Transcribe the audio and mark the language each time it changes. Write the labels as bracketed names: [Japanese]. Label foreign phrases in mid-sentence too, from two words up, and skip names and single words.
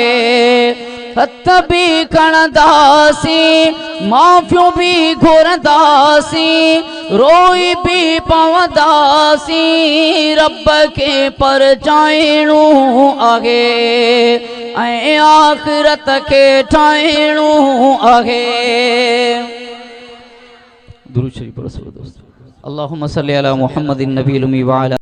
[Sindhi] हथ बि खणंदासीं, माफ़ियूं बि घुरंदासीं, रोई बि पवंदासीं, रब खे परचाइणो आहे ऐं आख़िरत खे ठाहिणो आहे। [Urdu] درود شریف پڑھو دوستو. [Arabic] اللهم صل على محمد النبي الأمي وعلى